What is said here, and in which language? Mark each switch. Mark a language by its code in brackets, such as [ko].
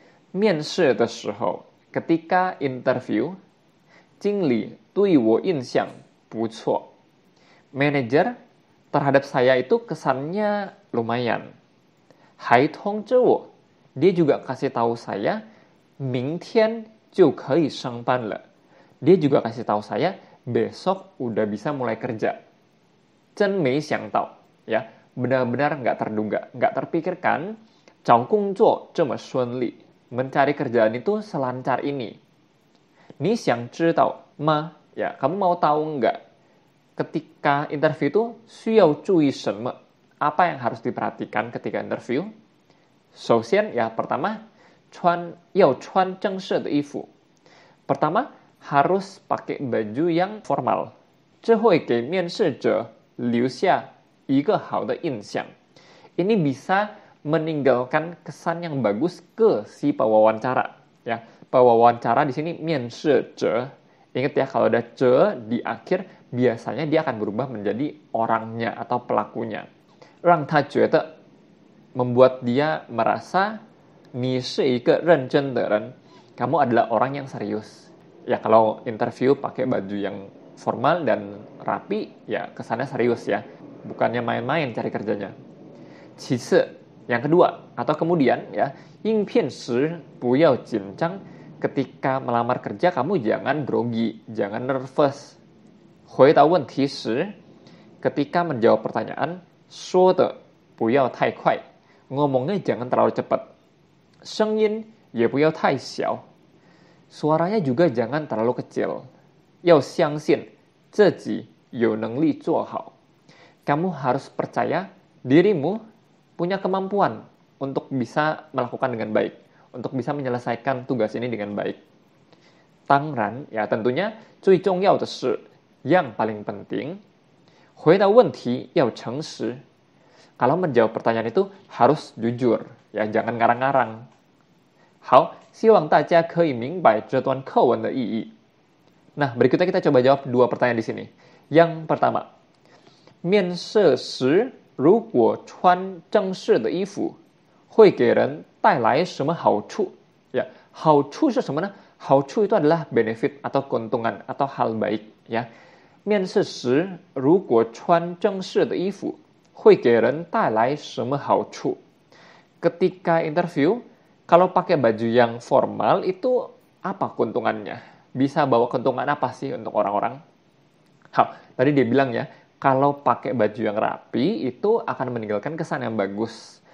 [zh] 面试的时候, [id] ketika interview, [zh] 经理对我印象不错. [id] Manager terhadap saya itu kesannya lumayan. [zh] 还通知我, [id] dia juga kasih tahu saya, [zh] 明天就可以上班了. [id] Dia juga kasih tahu saya, besok udah bisa mulai kerja. [zh] 真没想到, [id] ya, benar-benar nggak terduga, nggak terpikirkan, [zh] 找工作这么顺利, [id] mencari kerjaan itu selancar ini. [zh] 你想知道吗? [id] Ya, kamu mau tahu nggak? Ketika interview itu [zh] 需要注意什么? [id] Apa yang harus diperhatikan ketika interview? [zh] 首先, [id] ya, pertama, [zh] 要穿正式的衣服. [id] Pertama, harus pakai baju yang formal. [zh] 这会给面试者留下一个好的印象. [id] Ini bisa meninggalkan kesan yang bagus ke si pewawancara. Ya, pewawancara di sini 面试者. Ingat ya, kalau ada 者 di akhir, biasanya dia akan berubah menjadi orangnya atau pelakunya. [zh] 让他觉得, [id] membuat dia merasa [zh] 你是一个认真的人. [id] Kamu adalah orang yang serius. Ya, kalau interview pakai baju yang formal dan rapi, ya kesannya serius ya. Bukannya main-main cari kerjanya. [zh] 其次, [id] yang kedua, atau kemudian ya, [zh] 应聘时不要紧张. [id] Ketika melamar kerja, kamu jangan grogi, jangan nervous. [zh] 回答问题时, [id] ketika menjawab pertanyaan, [zh] 说的不要太快. [id] Ngomongnya jangan terlalu cepat. [zh] 声音也不要太小. [id] Suaranya juga jangan terlalu kecil. [zh] 要相信自己有能力做好. [id] Kamu harus percaya dirimu punya kemampuan untuk bisa melakukan dengan baik, untuk bisa menyelesaikan tugas ini dengan baik. [zh] 当然, [id] ya tentunya, [zh] 最重要的是, [id] yang paling penting, [zh] 回答问题要诚实. [id] Kalau menjawab pertanyaan itu harus jujur, ya jangan ngarang-ngarang. [zh] 好, 希望大家可以明白这段课文的意义. [id] Nah, berikutnya kita coba jawab dua pertanyaan di sini. Yang pertama, [zh] 面试时如果穿正式的衣服，会给人带来什么好处? Ya, 好处是什么呢? [id] 好处 itu adalah benefit atau keuntungan atau hal baik. [zh] Ya, 面试时如果穿正式的衣服，会给人带来什么好处? [id] Ketika interview, kalau pakai baju yang formal itu apa keuntungannya? Bisa bawa keuntungan apa sih untuk orang-orang? Tadi dia bilang ya, kalau pakai baju yang rapi itu akan meninggalkan kesan yang bagus.